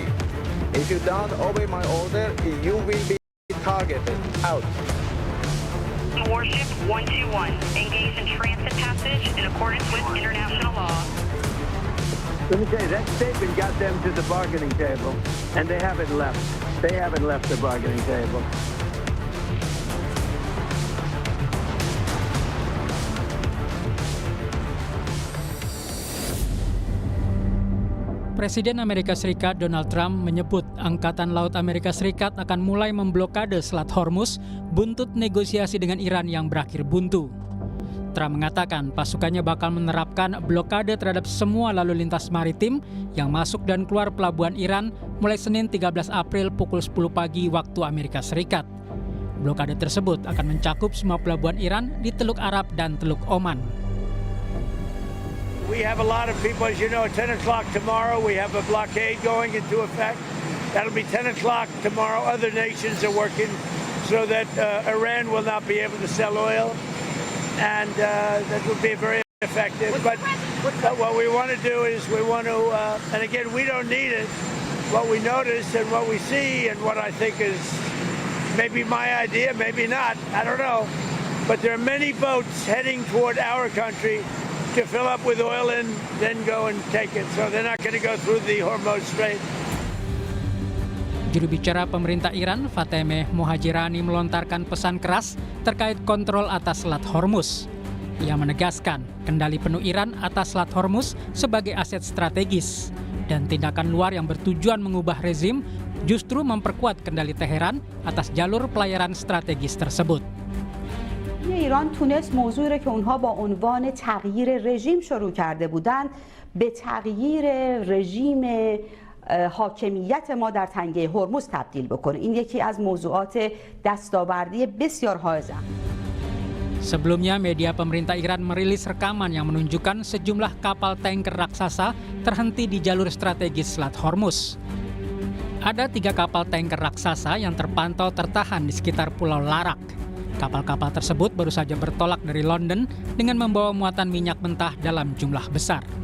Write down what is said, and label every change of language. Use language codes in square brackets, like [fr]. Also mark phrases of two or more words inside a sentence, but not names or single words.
[en] If you don't obey my order, you will be targeted. Out. Warship 121, engage in transit passage in accordance with international law. Let me tell you, that statement got them to the bargaining table, and they haven't left. They haven't left the bargaining table. [id] Presiden Amerika Serikat Donald Trump menyebut Angkatan Laut Amerika Serikat akan mulai memblokade Selat Hormuz buntut negosiasi dengan Iran yang berakhir buntu. Trump mengatakan pasukannya bakal menerapkan blokade terhadap semua lalu lintas maritim yang masuk dan keluar pelabuhan Iran mulai Senin 13 April pukul 10 pagi waktu Amerika Serikat. Blokade tersebut akan mencakup semua pelabuhan Iran di Teluk Arab dan Teluk Oman. [en] We have a lot of people, as you know, at 10 o'clock tomorrow, we have a blockade going into effect. That'll be 10 o'clock tomorrow. Other nations are working so that Iran will not be able to sell oil, and that will be very effective. But what we want to do is we want to, and again, we don't need it. What we notice and what we see and what I think is maybe my idea, maybe not, I don't know. But there are many boats heading toward our country to fill up with oil and then go and take it. So they're not going to go through the Hormuz Strait. [id] Juru bicara pemerintah Iran, Fatemeh Mohajirani melontarkan pesan keras terkait kontrol atas Selat Hormuz. Ia menegaskan kendali penuh Iran atas Selat Hormuz sebagai aset strategis dan tindakan luar yang bertujuan mengubah rezim justru memperkuat kendali Teheran atas jalur pelayaran strategis tersebut. [fa] ایران تونست موضوعی را که اونها با عنوان تغییر رژیم شروع کرده بودند به تغییر رژیم حاکمیت ما در تنگه هرمز تبدیل بکنه. این یکی از موضوعات دستاوردی بسیار حائز. [id] Sebelumnya, media pemerintah Iran merilis rekaman yang menunjukkan sejumlah kapal tanker raksasa terhenti di jalur strategis Selat Hormuz. Ada 3 kapal tanker raksasa yang terpantau tertahan di sekitar Pulau Larak. Kapal-kapal tersebut baru saja bertolak dari London dengan membawa muatan minyak mentah dalam jumlah besar.